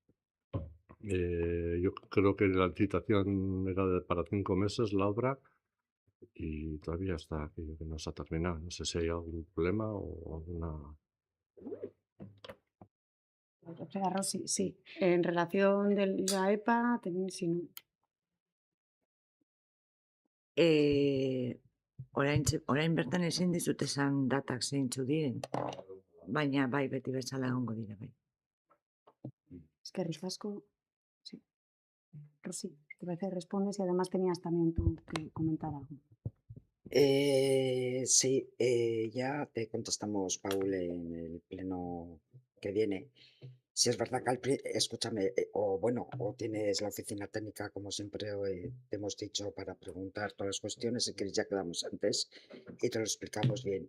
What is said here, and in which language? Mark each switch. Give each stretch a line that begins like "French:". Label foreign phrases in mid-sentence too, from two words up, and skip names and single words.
Spanish: Yo creo que la licitación era para 5 meses la obra y todavía está aquello que no se ha terminado. No sé si hay algún problema o alguna... Rosy, sí. En relación de la EPA, sí.
Basque: Orain bertan ezin dizut esan datak zeintzu diren, baina bai beti bezala egongo dira bai. Eskerrik asko.
Spanish: Sí. Rosy, ¿te parece? Respondes y además tenías también tú que comentar algo. Sí, ya te contestamos, Paul, en el pleno que viene. Si es verdad que escúchame, o tienes la oficina técnica, como siempre te hemos dicho, para preguntar todas las cuestiones, si quieres ya quedamos antes y te lo explicamos bien.